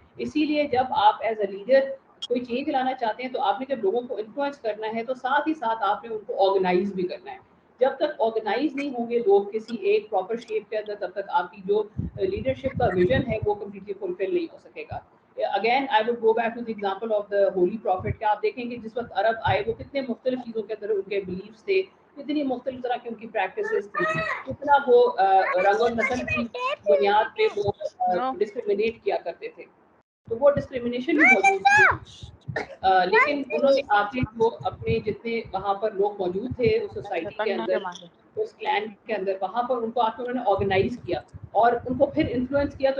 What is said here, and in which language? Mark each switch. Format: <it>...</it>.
<ur>اسی لیے جب آپ</ur> <en>as a leader</en> <ur>کوئی چینج لانا چاہتے ہیں تو آپ نے جب لوگوں کو انفلوئنس کرنا ہے تو ساتھ ہی ساتھ آپ نے ان کو آرگنائز بھی کرنا ہے. جب تک آرگنائز نہیں ہوں گے لوگ کسی ایک پراپر شیپ کے اندر, تب تک آپ کی جو لیڈرشپ کا ویژن ہے وہ کمپلیٹلی فلفل نہیں ہو سکے گا.</ur> <en>Again I would go back to the example of the holy prophet.</en> <ur>کیا آپ دیکھیں گے جس وقت عرب آئے وہ کتنے مختلف چیزوں کے اندر ان کے بلیفس تھے, کتنی مختلف طرح کی ان کی پریکٹسز تھی, کتنا وہ رنگ اور نسل کی بنیاد پہ وہ ڈسکریمنیٹ کیا کرتے تھے. تو وہ ڈسکریمنیشن بھی موجود تھی, لیکن انہوں نے آخر وہ اپنے جتنے وہاں پر لوگ موجود تھے اس سوسائٹی کے اندر, اس کلین کے اندر, وہاں پر ان کو آ کے انہوں نے آرگنائز کیا اور ان کو پھر انفلوئنس کیا.</ur>